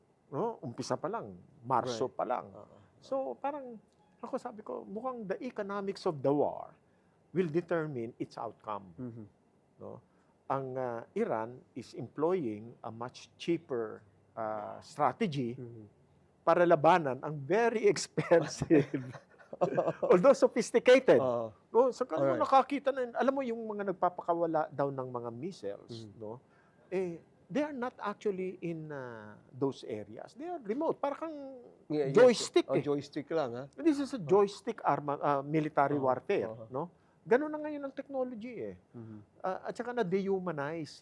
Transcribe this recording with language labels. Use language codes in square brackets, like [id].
[tl] No? Umpisa pa lang. Marso pa lang. So, parang, ako sabi ko, mukhang [en] the economics of the war will determine its outcome. [tl] No? [en] Ang Iran is employing a much cheaper strategy [tl] para labanan ang [en] very expensive, although sophisticated. [tl] No? So, kung [en] Alright. [tl] nakakita na, alam mo yung mga nagpapakawala daw ng mga missiles, no? [en] They are not actually in those areas. They are remote. Parang joystick. [tl] Joystick lang, ha? [en] This is a joystick military warfare, no? [tl] Ganun na ngayon ang technology at saka na-dehumanize.